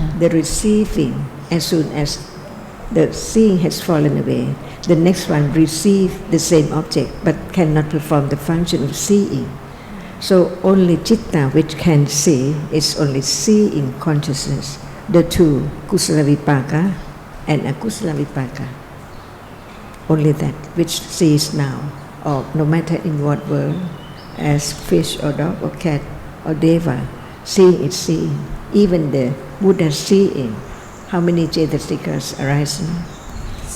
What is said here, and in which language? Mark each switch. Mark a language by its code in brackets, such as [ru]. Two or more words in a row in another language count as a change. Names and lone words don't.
[en] The receiving, as soon as the seeing has fallen away, the next one receive the same object but cannot perform the function of seeing. So only citta which can see is only seeing consciousness, the two [pi] kusala vipaka [en] and [pi] akusala vipaka. [en] Only that which sees now, or no matter in what world, as fish or dog or cat or deva, seeing is seeing. Even the Buddha seeing, how many Jetasikas arising? 7.